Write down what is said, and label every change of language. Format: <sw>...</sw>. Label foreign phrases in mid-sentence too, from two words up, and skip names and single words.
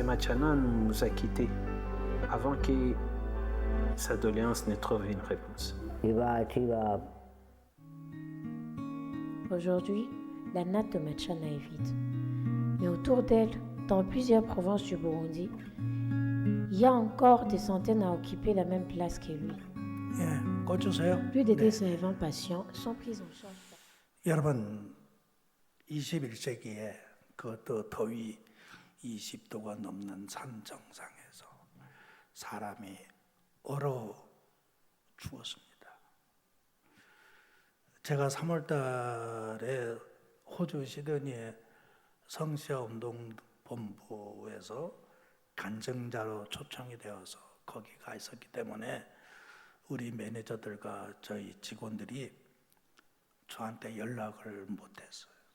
<fr>Machana nous a quittés avant que sa doléance ne trouve une réponse. Aujourd'hui, la natte de Machana est vide. Mais autour d'elle, dans plusieurs provinces du Burundi, il y a encore des centaines à occuper la même place que lui.</fr> <ko>예, 꽂으세요.</ko> <fr>Plus de 220 patients sont pris en charge.</fr> <ko>여러분, 21세기에 그것도 더위 20도가 넘는 산 정상에서 사람이 얼어 죽었습니다. 제가 3월 달에 호주 시드니의 성시아 운동본부에서 간증자로 초청이 되어서 거기 가 있었기 때문에 우리 매니저들과 저희 직원들이 저한테 연락을 못했어요.</ko>